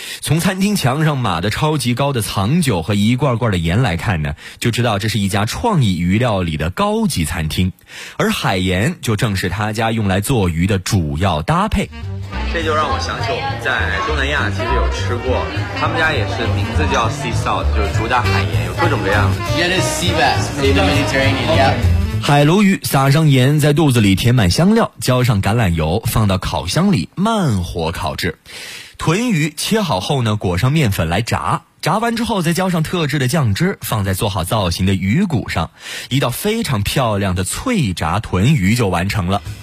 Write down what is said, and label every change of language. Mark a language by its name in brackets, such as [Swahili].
[Chinese] 从餐厅墙上码的超级高的藏酒和一罐罐的盐来看呢，就知道这是一家创意鱼料理的高级餐厅。而海盐就正是他家用来做鱼的主要搭配。这就让我想起我们在东南亚其实有吃过，他们家也是名字叫 Sea Salt， 就是主打海盐，有各种各样的。 [English] Yeah, it's sea bass, sea the Mediterranean, yeah. [Chinese] 海鲈鱼撒上盐，在肚子里填满香料，浇上橄榄油，放到烤箱里慢火烤制。豚鱼切好后呢，裹上面粉来炸，炸完之后再浇上特制的酱汁，放在做好造型的鱼骨上，一道非常漂亮的脆炸豚鱼就完成了。